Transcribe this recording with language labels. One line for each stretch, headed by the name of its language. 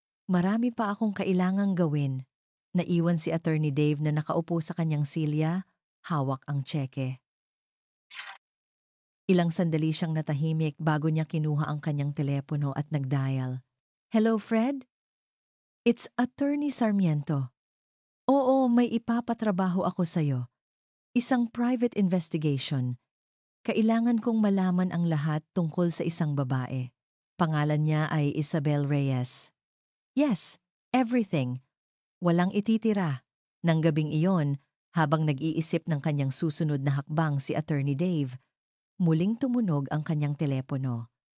Filipino: Marami pa akong kailangang gawin. Naiwan si Attorney Dave na nakaupo sa kanyang silya, hawak ang tseke. Ilang sandali siyang natahimik bago niya kinuha ang kanyang telepono at nagdial. Hello, Fred?
English: It's Attorney Sarmiento.
Filipino: Oo, may ipapatrabaho ako sa'yo. Isang private investigation. Kailangan kong malaman ang lahat tungkol sa isang babae. Pangalan niya ay Isabel Reyes.
English: Yes, everything.
Filipino: Walang ititira. Nang gabing iyon, habang nag-iisip ng kanyang susunod na hakbang si Attorney Dave, muling tumunog ang kanyang telepono.